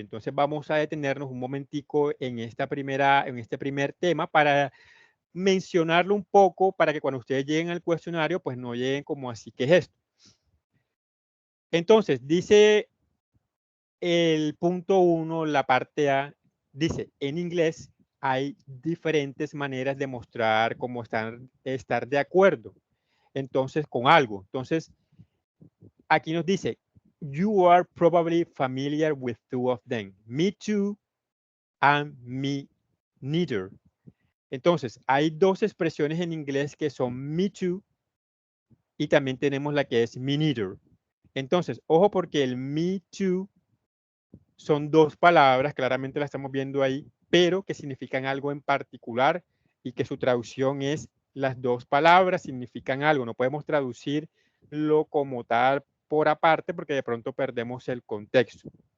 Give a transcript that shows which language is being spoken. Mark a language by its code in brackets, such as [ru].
[es] Entonces vamos a detenernos un momentico en este primer tema para mencionarlo un poco para que cuando ustedes lleguen al cuestionario, pues no lleguen como así, ¿qué es esto? Entonces, dice el punto 1, la parte A, dice, en inglés hay diferentes maneras de mostrar cómo estar de acuerdo. Entonces, con algo. Entonces, aquí nos dice, [en] you are probably familiar with two of them. Me too and me neither. [es] Entonces, hay dos expresiones en inglés que son me too y también tenemos la que es me neither. Entonces, ojo porque el me too son dos palabras, claramente la estamos viendo ahí, pero que significan algo en particular y que su traducción es las dos palabras significan algo. No podemos traducirlo como tal por aparte porque de pronto perdemos el contexto.